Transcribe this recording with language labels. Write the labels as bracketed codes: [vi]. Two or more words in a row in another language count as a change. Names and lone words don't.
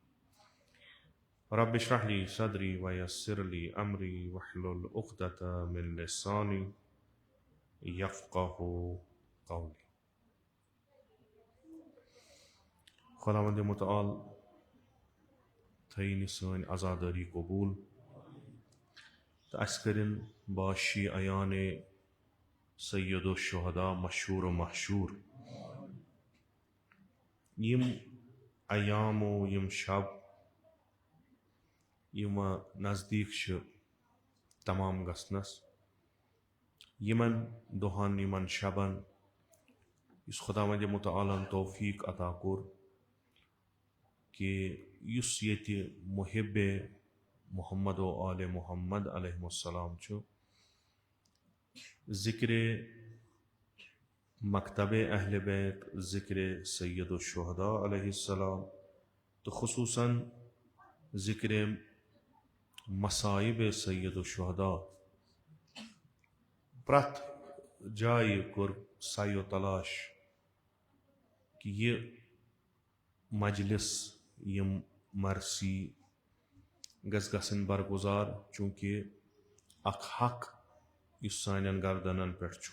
[ar] رب اشرح لي صدري ويسر لي أمري واحلل عقدة من لساني يفقه قولي. [ks] خداوند متعال تعیین سٲنۍ عزاداری قبول تہٕ اَسہِ کٔرِن با شیعیان سید الشہداء مشہور و محشور یِم ایام و یِم شب یِم نزدیٖک چھِ تمام گژھنَس، یِمن دۄہن یِمن شبن یُس خداوند متعالن توفیق عطا کوٚر کہ یُس ییٚتہِ محب محمد و آل محمد علیہ السلام چھُ، ذکر مکتب اہل بیت، ذکر سید الشہداء علیہ السلام، تہٕ خصوٗصاً ذکر मसाइब सैयद शुहदा प्रथ जाय कोर सायो तलाश कि ये मजलिस यम मरसी गसन बरगुजार चूँकि अख हक इस सानन गर्दनन पे